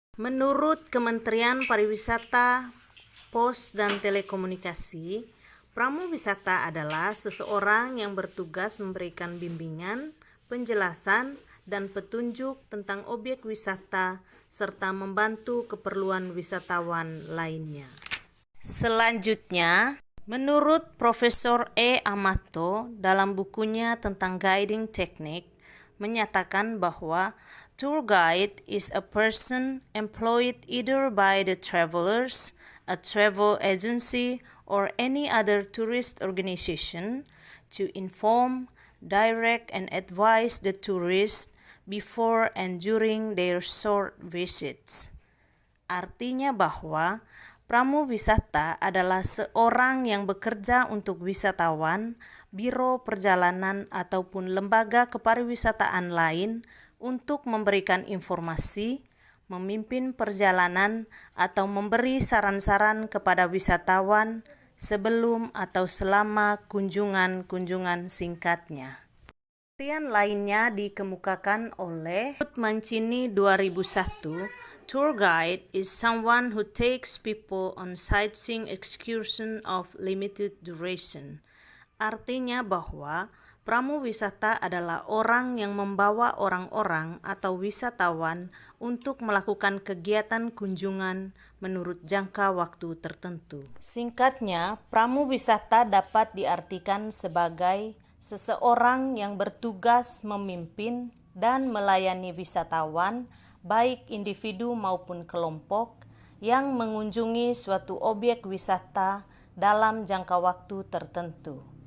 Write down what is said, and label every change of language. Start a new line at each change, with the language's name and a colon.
Indonesian: Menurut Kementerian Pariwisata, Pos dan Telekomunikasi, pramuwisata adalah seseorang yang bertugas memberikan bimbingan, penjelasan, dan petunjuk tentang objek wisata serta membantu keperluan wisatawan lainnya. Selanjutnya, menurut Profesor E. Amato dalam bukunya tentang guiding technique, menyatakan bahwa
English: tour guide is a person employed either by the travelers, a travel agency, or any other tourist organization to inform, direct, and advise the tourists before and during their short visits.
Indonesian: Artinya bahwa pramuwisata adalah seorang yang bekerja untuk wisatawan, biro perjalanan, ataupun lembaga kepariwisataan lain untuk memberikan informasi, memimpin perjalanan, atau memberi saran-saran kepada wisatawan sebelum atau selama kunjungan-kunjungan singkatnya. Pengertian lainnya dikemukakan oleh Mancini 2001.
English: Tour guide is someone who takes people on sightseeing excursion of limited duration.
Indonesian: Artinya bahwa pramuwisata adalah orang yang membawa orang-orang atau wisatawan untuk melakukan kegiatan kunjungan menurut jangka waktu tertentu. Singkatnya, pramuwisata dapat diartikan sebagai seseorang yang bertugas memimpin dan melayani wisatawan, baik individu maupun kelompok, yang mengunjungi suatu objek wisata dalam jangka waktu tertentu.